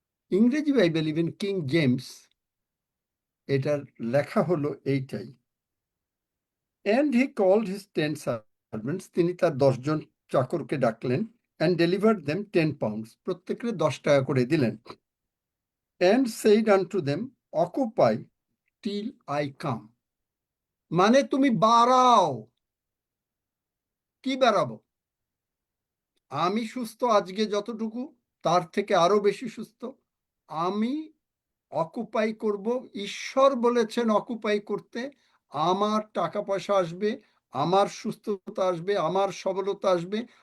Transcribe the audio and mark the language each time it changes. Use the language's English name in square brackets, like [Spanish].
[Bangla] ইংরেজি Bible, even king James, এটার লেখা হলো এইটাই। [English] And he called his 10 servants, [Bangla] তিনি তার 10 জন চাকরকে ডাকলেন, [English] and delivered them 10 pounds, [Bangla] প্রত্যেককে 10 টাকা করে দিলেন। [English] And said unto them, occupy till I come, [Bangla] মানে তুমি বাড়াও। কি বাড়াবো? আমি সুস্থ আজকে যতটুকু, তার থেকে আরো বেশি সুস্থ। আমি অকুপাই করব। ঈশ্বর বলেছেন অকুপাই করতে। আমার টাকা পয়সা আসবে, আমার সুস্থতা আসবে, আমার সবলতা আসবে।